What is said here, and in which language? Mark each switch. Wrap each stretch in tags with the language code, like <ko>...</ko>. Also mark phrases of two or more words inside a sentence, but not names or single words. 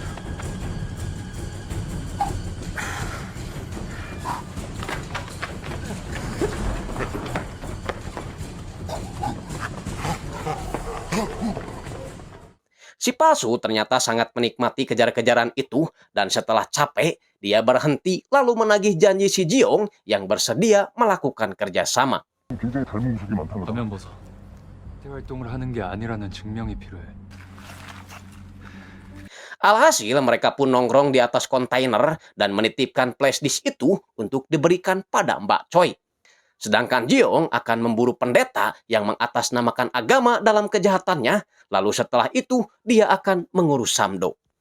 <id>Si palsu ternyata sangat menikmati kejar-kejaran itu dan setelah capek, dia berhenti lalu menagih janji si Jiong yang bersedia melakukan kerjasama.</id> <ko>굉장히 닮은 모습이 많다는 가면 벗어. 활동을 하는 게 아니라는 증명이 필요해.</ko> <id>Alhasil mereka pun nongkrong di atas kontainer dan menitipkan flashdisk itu untuk diberikan pada Mbak Choi. Sedangkan Jiong akan memburu pendeta yang mengatasnamakan agama dalam kejahatannya, lalu setelah itu dia akan mengurus Samdo.</id>